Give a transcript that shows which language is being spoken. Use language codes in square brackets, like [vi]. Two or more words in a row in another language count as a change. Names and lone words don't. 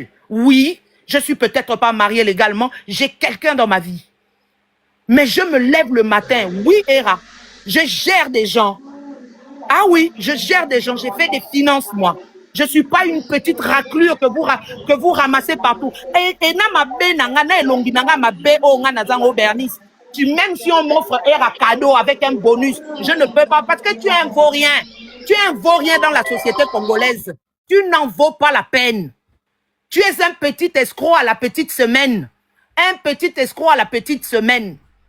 [fr] Oui, je suis peut-être pas mariée légalement. J'ai quelqu'un dans ma vie. Mais je me lève le matin. Oui, Era. Je gère des gens. Ah oui, je gère des gens. J'ai fait des finances, moi. Je ne suis pas une petite raclure que vous ramassez partout. [ln] Et na ma be nangana elongi nanga ma be o ngana zango Bernice. [fr] Même si on m'offre un cadeau avec un bonus, je ne peux pas parce que tu es un vaurien. Tu es un vaurien dans la société congolaise. Tu n'en vaux pas la peine. Tu es un petit escroc à la petite semaine. Un petit escroc à la petite semaine.